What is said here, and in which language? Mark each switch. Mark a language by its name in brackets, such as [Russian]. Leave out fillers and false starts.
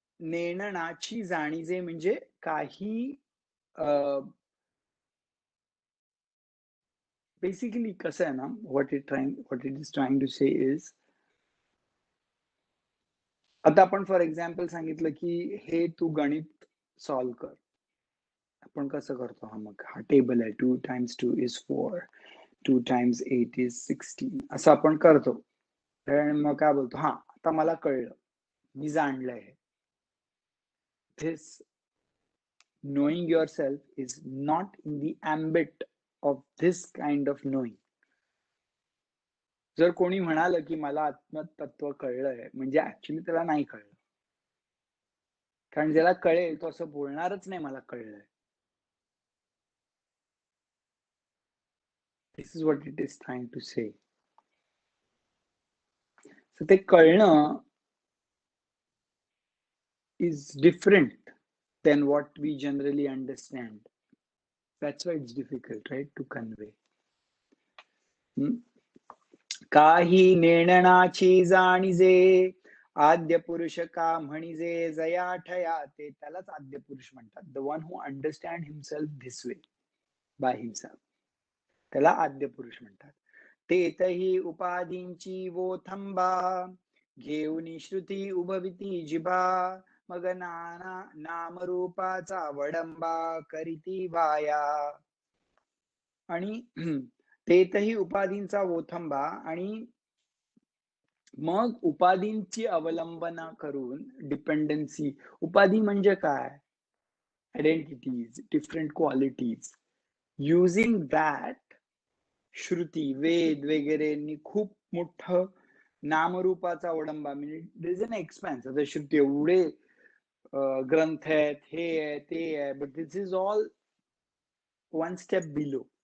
[Marathi] नेणनाची जाणीजे म्हणजे काही बेसिकली कसं आहे ना, [English] what it is trying to say is, [Marathi] आता आपण फॉर एक्झाम्पल सांगितलं की हे तू गणित सॉल्व्ह कर. आपण कसं करतो? मग हा टेबल आहे, [English] 2 times 2 is 4, 2 times 8 is 16 [Marathi] असं आपण करतो. आणि मग काय बोलतो, हा आता मला कळलं, मी जाणलंय. [English] This knowing yourself is not in the ambit of this kind of knowing. [Marathi] जर कोणी म्हणालं की मला आत्मतत्व कळलंय, म्हणजे ऍक्च्युली त्याला नाही कळलं. कारण ज्याला कळेल तो असं बोलणारच नाही मला कळलंय. [English] This is what it is trying to say. [Marathi] So ते कळणं [English] is different than what we generally understand. That's why it's difficult, right, to convey. [Marathi] काही नेणनाची जाणीजे आद्य पुरुष का म्हणिजे जया ठया, ते त्यालाच आद्य पुरुष म्हणतात. [English] the one who understand himself this way by himself, [Marathi] त्याला आद्य पुरुष म्हणतात. तेतही उपाधींची वो थंबा घेऊन श्रुती उभविती जिबा, मग नाना नामरूपाचा वडंबा करीती वाया. आणि तेतही उपाधींचा ओथंबा, आणि मग उपाधींची अवलंबना करून डिपेंडन्सी. उपाधी म्हणजे काय? [English] Identities, different qualities. Using that [Marathi] Shruti, वेद वगैरे खूप मोठं नामरूपाचा अवलंबा, म्हणजे [English] There is an expense. [Marathi] आता श्रुती एवढे ग्रंथ आहेत, हे आहे ते आहे, [English] But this is all one step below.